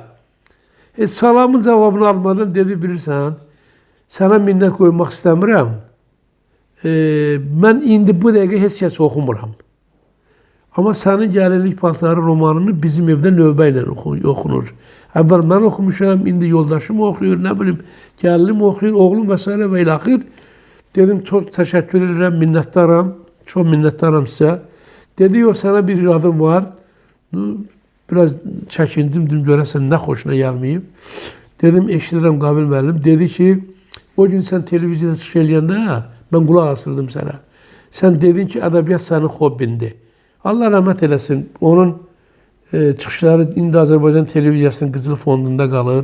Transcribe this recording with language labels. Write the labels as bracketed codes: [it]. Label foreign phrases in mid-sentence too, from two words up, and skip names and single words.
[az] Salamın cavabını almadan dedi, bilirsən, sənə minnət qoymaq istəmirəm. Mən indi bu dəqiqə heç kəs oxumuram. Amma sənin Gəlinlik Paltarı romanını bizim evdə növbə ilə oxunur. Əvvəl mən oxumuşam, indi yoldaşım oxuyur, nə bilim, gəlinim oxuyur, oğlum və s. və ilaxır. [tr] Dedim çok teşekkür ederim, minnettarım. Çok minnettarım size. Dedi yok sana bir adım var. [az] Biraz çəkindim, dedim görəsən nə xoşuna gəlməyib. Dedim eşidirəm Qabil müəllim. Dedi ki, o gün sən televiziyada çıxış eləyəndə mən qulaq asırdım sənə. Sən dedin ki, ədəbiyyat sənin hobbindir. Allah rəhmət eləsin. Onun çıxışları indi Azərbaycan televiziyasının Qızıl Fondunda qalır.